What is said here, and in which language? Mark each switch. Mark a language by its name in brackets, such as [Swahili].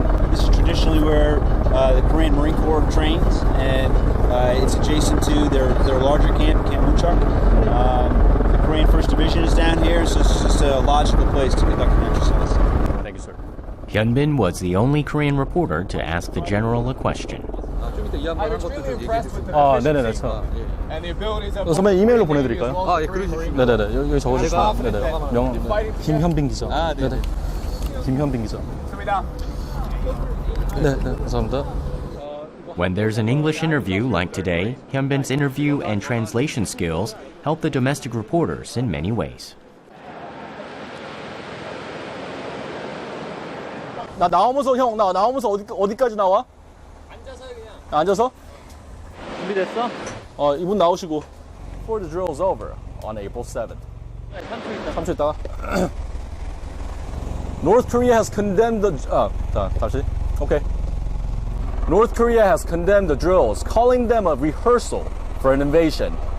[English] This is traditionally where the Korean Marine Corps trains, and it's adjacent to their larger camp, Camp Muchak. The Korean 1st Division is down here, so it's just a logical place to conduct an exercise. Thank you, sir. Hyunbin was the only Korean reporter to ask the general a question. I'm extremely impressed with the [Korean] 네네네. [English] and the abilities of [Korean] 선배님 이메일로 보내드릴까요? 예, 그러시죠. 네네네. 여기 적어주시면. 네네. 김현빈 기자. 네네. 김현빈 기자. 네, 감사합니다. [English] When there's an English interview like today, Hyunbin's interview and translation skills help the domestic reporters in many ways. [Korean] 나 나오면서 형, 나 나오면서 어디까지 나와? 앉아서요 그냥. 앉아서? 준비됐어? 이분 나오시고. [English] Before the drill is over on April 7th. [Korean] 3초 있다가. [English] North Korea has condemned the [Korean] 다시. [English] Okay. North Korea has condemned the drills, calling them a rehearsal for an invasion.